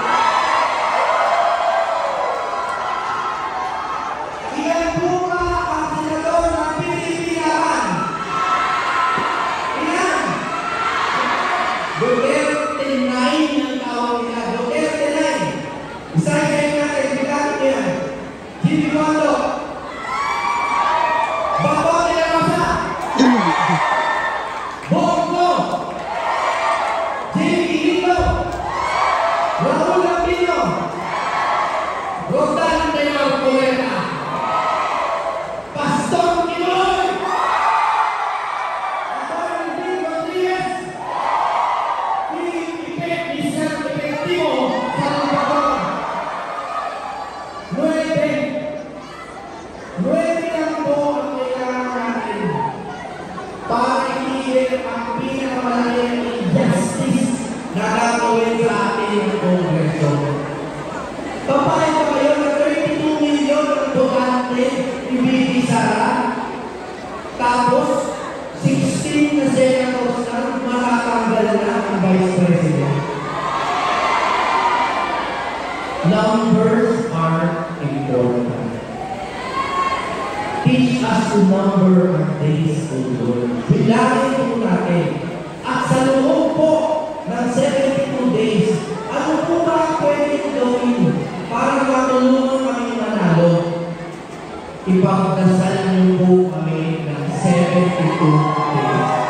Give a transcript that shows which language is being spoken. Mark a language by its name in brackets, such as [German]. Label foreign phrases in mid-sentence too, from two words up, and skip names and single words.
[Filipino] Ilan po ba ang senador ng Pilipinas? Ilan? Duterte 9 ang tawag nila. Duterte 9. Isahin kayo natin, bilang yan. Jimmy Mondo. Bato de la Rosa. Bongo. Jimmy Lito. Raul Lambino. Rodan de la Puerta. Pastor Quinoy. Antonio Rodríguez. Isang epektibo sa Salvador. 9 lang po ang kailangan natin para itigil ang pinakamalaking injustice na gagawin sa atin ng Kongreso. Papayag ba kayo na 32 milyon ang botante ni VP Sara? Tapos 16 na senators na matatanggal na ang Vice President. [English] Numbers are important. Teach us to number our days, O Lord. [Filipino] Bilangin po natin. At sa loob po ng 72 days, ano po ba ang pwedeng gawin para matulungan kami manalo? Ipagdasal niyo po kami ng 72 days.